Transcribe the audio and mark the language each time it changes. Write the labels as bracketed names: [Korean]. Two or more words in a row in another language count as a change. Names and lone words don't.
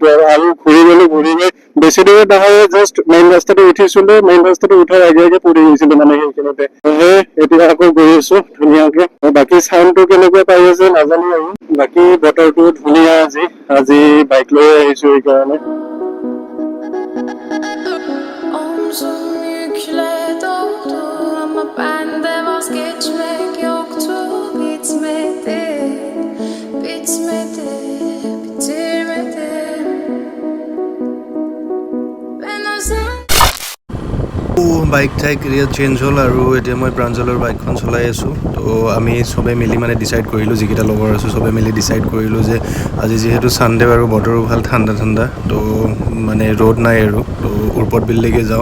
[Assamese] আৰু ঘূৰি গৈ বেছি দূৰত নহয়, জাষ্ট মেইন ৰাস্তাটো উঠিছিলো, মেইন ৰাস্তাটো উঠাৰ আগে আগে পৰি গৈছিলো মানে সেইখিনিতে। এতিয়া আকৌ গৈ আছো ধুনীয়াকে। বাকী চাউণ্ডটো কেনেকুৱা পাই আছে নাজানো আৰু, বাকী বতৰটো ধুনীয়া। আজি বাইক লৈ আহিছো সেইকাৰণে। [Turkish] Omzum yükle doldu ama bende vazgeçmek yoktu. Bitmedi, bitirmedim. Ben özel [Assamese] বাইক ঠাইক এৰিয়া চেঞ্জ হ'ল আৰু এতিয়া মই প্ৰাঞ্জলৰ বাইকখন চলাই আছোঁ। তো আমি চবে মিলি মানে ডিচাইড কৰিলোঁ, যিকেইটা লগৰ আছোঁ চবে মিলি ডিচাইড কৰিলোঁ যে আজি যিহেতু ছানডে আৰু বতৰো ভাল ঠাণ্ডা, তো মানে ৰ'দ নাই আৰু, তো উৰপদ বিললৈকে যাওঁ।